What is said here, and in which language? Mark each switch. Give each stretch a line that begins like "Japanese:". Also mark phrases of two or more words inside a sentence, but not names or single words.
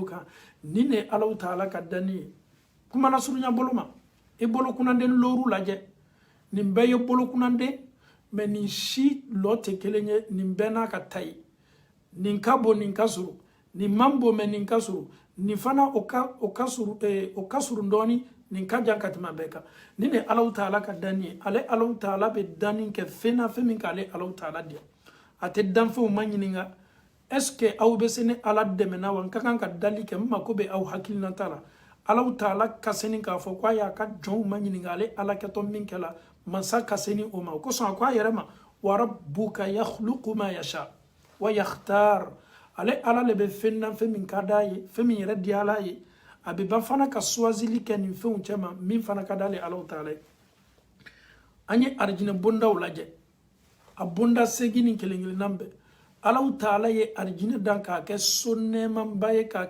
Bambara: kan nin de ye Ala Ta'ala ka danni ye kuma na surunya bolo ma i bolo kunnanden lɔɔru lajɛ nin bɛɛ ye bolo kunnanden mais nin si lɔ tɛ kelen ye nin bɛɛ n'a ka ta ye nin ka bon nin ka surun nin man bon mais nin ka surun nin fana o ka surun dɔɔni nin ka jan ka tɛmɛ a bɛɛ kan nin de Ala Ta'ala ka danni ye ale Ala Ta'ala bɛ danni kɛ fɛn na fɛn min k'ale Ala Ta'ala diya a tɛ danfɛnw ma ɲininka
French: est-ce que
Bambara: aw bɛ se ni Ala dɛmɛna wa n ka kan ka dali kɛ n mako bɛ aw hakilinata la Ala Ta'ala ka se ni k'a fɔ k'a y'a ka jɔnw ma ɲininka ale Ala kɛtɔ min kɛla mansa ka se ni o ma o kosɔn a ko a yɛrɛ ma
Arabic: وربك يخلق ما يشاء ويختار
Bambara: ale Ala le bɛ fɛn na fɛn min ka d'a ye fɛn min yɛrɛ diyala ye a bɛ ban fana ka suwazili kɛ nin fɛnw cɛ ma min fana ka d'ale Ala Ta'ala ye an ye arijinɛ bondaw lajɛ a bonda segin ni kelen kelenna bɛɛ Ala Ta'ala ye arijinɛ dan k'a kɛ so nɛɛmaba ye k'a